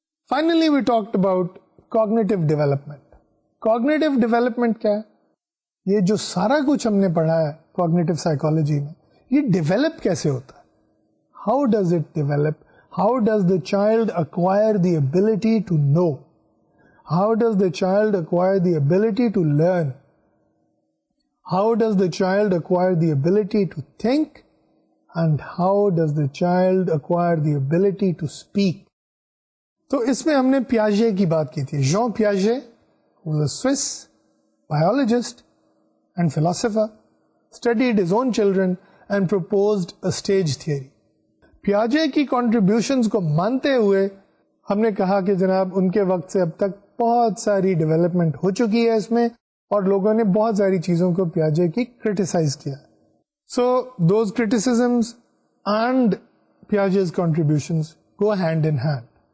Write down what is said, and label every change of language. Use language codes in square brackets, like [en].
[en] finally we talked about [ur] cognitive development. Cognitive development کیا ہے؟ یہ جو سارا کچھ ہم نے پڑھا ہے کوگنیٹو سائیکالوجی میں، یہ ڈیولپ کیسے ہوتا ہے؟ [en] How does it develop? How does the child acquire the ability to know? How does the child acquire the ability to learn? How does the child acquire the ability to think? And how does the child acquire the ability to speak? [ur] تو اس میں ہم نے پیاژے کی بات کی تھی. [en] Jean Piaget was a Swiss biologist and philosopher, studied his own children and proposed a stage theory. [ur] پیاجے کی contributions کو مانتے ہوئے ہم نے کہا کہ جناب ان کے وقت سے اب تک بہت ساری ڈیولپمنٹ ہو چکی ہے اس میں, اور لوگوں نے بہت ساری چیزوں کو پیاجے کی کرٹیسائز کیا. [en] So those کرٹیسزمز and پیاجےز contributions go hand in hand.